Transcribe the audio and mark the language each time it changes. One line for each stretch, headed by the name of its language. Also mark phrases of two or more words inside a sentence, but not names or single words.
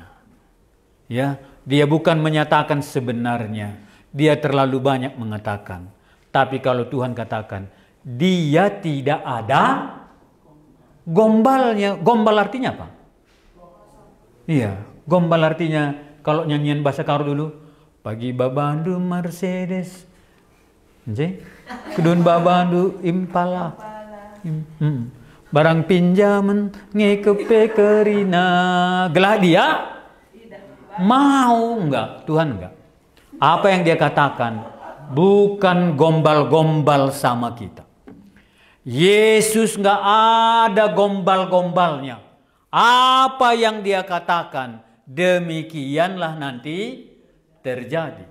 Indonesian: Ya, dia bukan menyatakan sebenarnya, dia terlalu banyak mengatakan. Tapi kalau Tuhan katakan, dia tidak ada gombalnya. Gombal artinya apa? Iya, gombal artinya kalau nyanyian bahasa Karo dulu,
Batak Karo: pagi babandu Mercedes, kedun babandu Impala, barang pinjaman ngekepe kerina, gelah
Indonesian: dia mau enggak? Tuhan enggak. Apa yang dia katakan bukan gombal-gombal sama kita. Yesus enggak ada gombal-gombalnya. Apa yang dia katakan, demikianlah nanti terjadi.